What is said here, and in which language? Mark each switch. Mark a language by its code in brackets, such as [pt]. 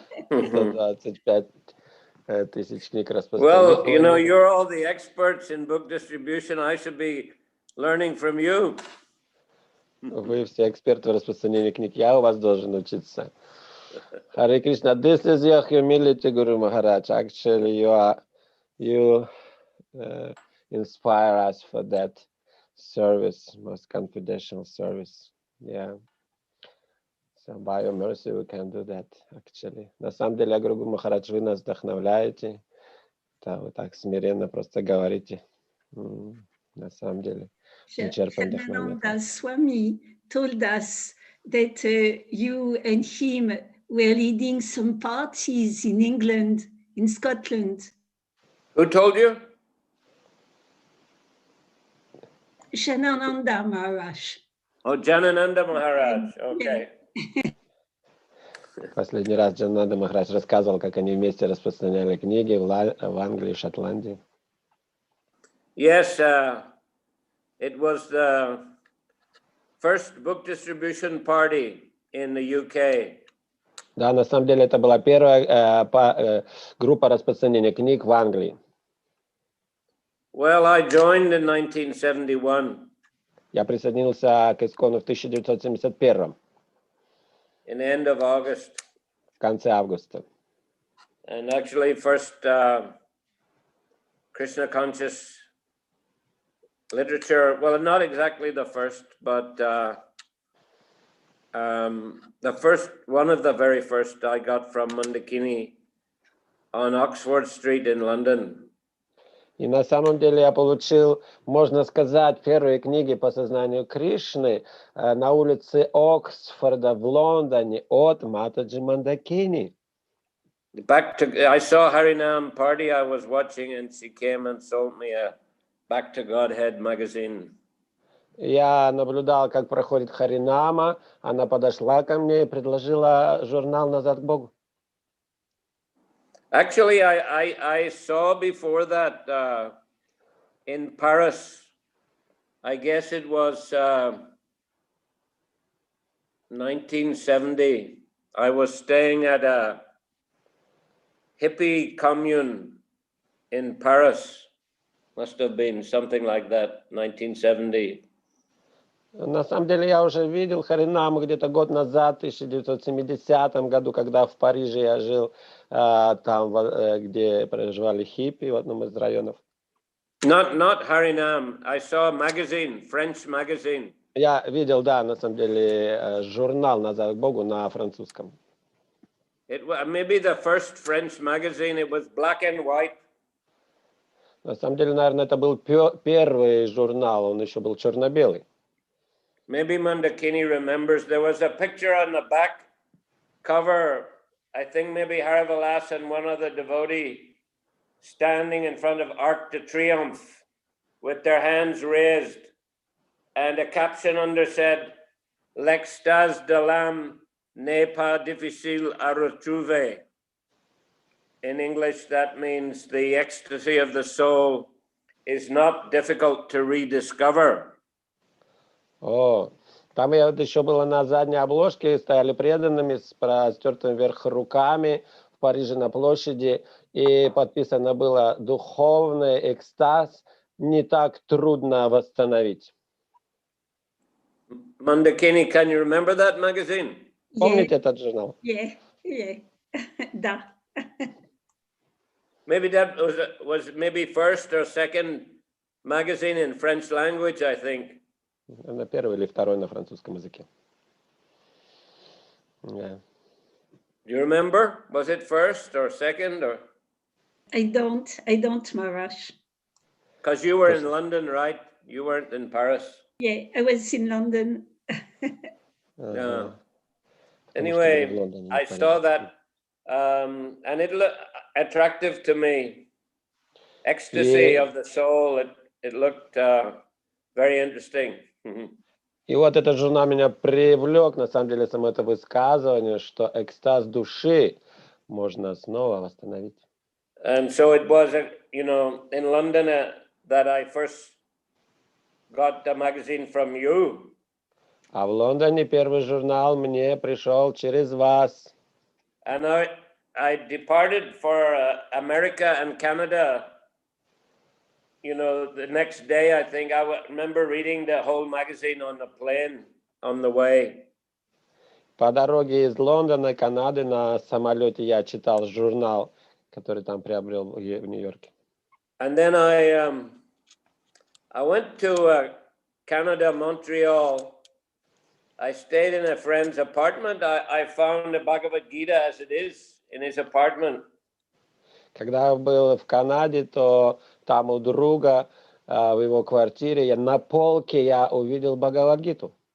[ru] 125 тысяч книг распространены. [en] Well, you know, you're all the experts in book distribution. I should be learning from you. [ru] Вы все эксперты в распространении книг. Я у вас должен учиться. [en] Hare Krishna, this is your humility, Guru Maharaj. Actually, you inspire us for that service, most confidential service. Yeah. So by your mercy, we can do that, actually. [ru] На самом деле, Гуру Махарадж, вы нас вдохновляете. Да, вы так смиренно просто говорите. На самом деле, мы черпаем вдохновение. [en] Shanananda Swami told us that you and him were leading some parties in England, in Scotland. Who told you? Shanananda Maharaj. Oh, Janananda Maharaj. Okay. [ru] Последний раз Джананда Махарадж рассказывал, как они вместе распространяли книги в Англии, в Шотландии. [en] Yes, it was the first book distribution party in the UK. [ru] Да, на самом деле это была первая группа распространения книг в Англии. [en] Well, I joined in 1971. [ru] Я присоединился к Искону в 1971. [en] In the end of August. [ru] В конце августа. [en] And actually first Krishna conscious literature, well, not exactly the first, but the first, one of the very first I got from Mandakini on Oxford Street in London. [ru] И на самом деле я получил, можно сказать, первые книги по сознанию Кришны на улице Оксфорда в Лондоне от Матаджи Мандакини. [en] I saw Harinam party I was watching, and she came and sold me a Back to Godhead magazine. [ru] Я наблюдал, как проходит Харинама. Она подошла ко мне и предложила журнал «Назад к Богу». [en] Actually, I saw before that in Paris, I guess it was 1970. I was staying at a hippie commune in Paris. Must have been something like that, 1970. [ru] На самом деле я уже видел Харинаму где-то год назад, в 1970 году, когда в Париже я жил, там, где проживали хиппи в одном из районов. [en] Not Harinam. I saw a magazine, French magazine. [ru] Я видел, да, на самом деле, журнал «Назад к Богу» на французском. [en] It was maybe the first French magazine. It was black and white. [ru] На самом деле, наверное, это был первый журнал, он еще был черно-белый. [en] Maybe Mandakini remembers there was a picture on the back cover. I think maybe Harivalas and one other devotee standing in front of Arc de Triomphe with their hands raised, and a caption under said, [fr] "L'extase de l'âme n'est pas difficile à retrouver." [en] In English, that means the ecstasy of the soul is not difficult to rediscover. [ru] О, там я вот еще было на задней обложке, стояли преданными с простертыми вверх руками в Париже на площади, и подписано было «Духовный экстаз не так трудно восстановить». [en] Mandakini, can you remember that magazine? [ru] Помните этот журнал? [en] Yeah. [ru] Да. [en] Maybe that was maybe first or second magazine in French language, I think. [ru] На первый или второй на французском языке. [en] Yeah. Do you remember? Was it first or second or? I don't, Maharaj. Because you were in London, right? You weren't in Paris. Yeah, I was in London. Yeah. Anyway, I saw that, and it looked attractive to me. Ecstasy of the soul. It looked very interesting. [ru] И вот этот журнал меня привлек, на самом деле, само это высказывание, что экстаз души можно снова восстановить. [en] And so it was, in London that I first got the magazine from you. [ru] А в Лондоне первый журнал мне пришел через вас. [en] And I departed for America and Canada. The next day, I think I remember reading the whole magazine on the plane on the way. [ru] По дороге из Лондона, Канады на самолете я читал журнал, который там приобрел в Нью-Йорке. [en] And then I went to Canada, Montreal. I stayed in a friend's apartment. I found the Bhagavad Gita as it is in his apartment. [ru] Когда я был в Канаде, то там у друга в его квартире на полке я увидел Бхагавад-гиту.